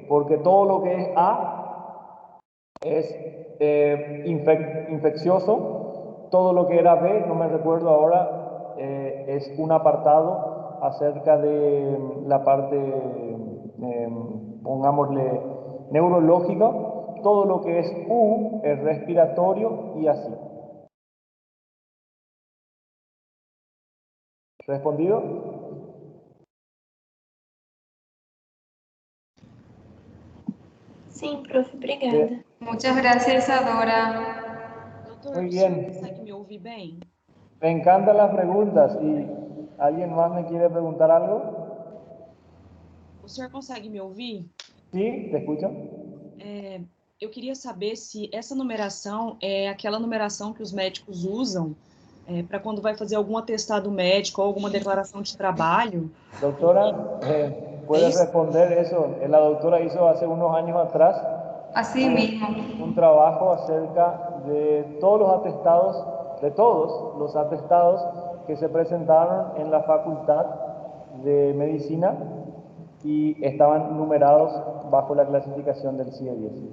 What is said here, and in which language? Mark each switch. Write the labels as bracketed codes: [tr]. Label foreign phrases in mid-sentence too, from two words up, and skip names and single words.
[es] Porque todo lo que es A es infeccioso, todo lo que era B, no me recuerdo ahora, es un apartado acerca de la parte, pongámosle, neurológica, todo lo que es U es respiratorio y así. ¿Respondido? [pt] Sim, prof, obrigada. [es] Muchas gracias, Isadora. [pt] Doutor, [es] Muy [pt] o senhor [es] bien. [pt] consegue me ouvir bem? [es] Me encantan las preguntas. ¿Y alguien más me quiere preguntar algo? [pt] O senhor consegue me ouvir? [es] Sí, te escucho. [pt] Eu queria saber se essa numeração é aquela numeração que os médicos usam para quando vai fazer algum atestado médico ou alguma declaração de trabalho. [es] Doctora, ¿puedes responder eso? La doctora hizo hace unos años atrás Así mismo. un trabajo acerca de todos los atestados, de todos los atestados que se presentaron en la Facultad de Medicina y estaban numerados bajo la clasificación del CIE-10.